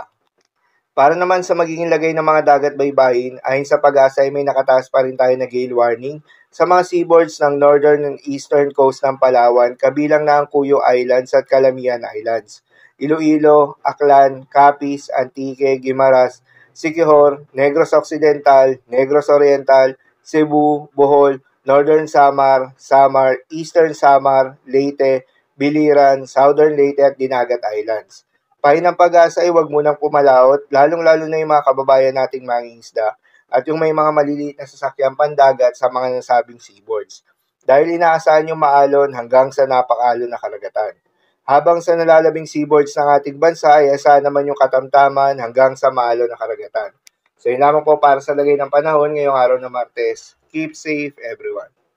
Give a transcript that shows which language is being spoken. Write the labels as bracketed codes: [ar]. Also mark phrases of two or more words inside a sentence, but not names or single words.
[tl] Para naman sa magiging lagay ng mga dagat baybayin, ayon sa Pag-asa ay may nakataas pa rin tayo na [en] gale warning [tl] sa mga seaboards ng [en] northern and eastern coast [tl] ng Palawan, kabilang na ang Cuyo Islands at Calamian Islands, Iloilo, Aklan, Capiz, Antique, Guimaras, Siquijor, Negros Occidental, Negros Oriental, Cebu, Bohol, Northern Samar, Samar, Eastern Samar, Leyte, Biliran, Southern Leyte at Dinagat Islands. Payo ng Pag-asa ay huwag munang pumalaot, lalong-lalo na yung mga kababayan nating mangingisda at yung may mga maliliit na sasakyang pandagat sa mga nasabing seaboards. Dahil inaasahan yung maalon hanggang sa napakaalon na karagatan. Habang sa nalalabing seaboards ng ating bansa ay asahan naman yung katamtaman hanggang sa maalon na karagatan. So yun lamang po para sa lagay ng panahon ngayong araw ng Martes. [en] Keep safe everyone.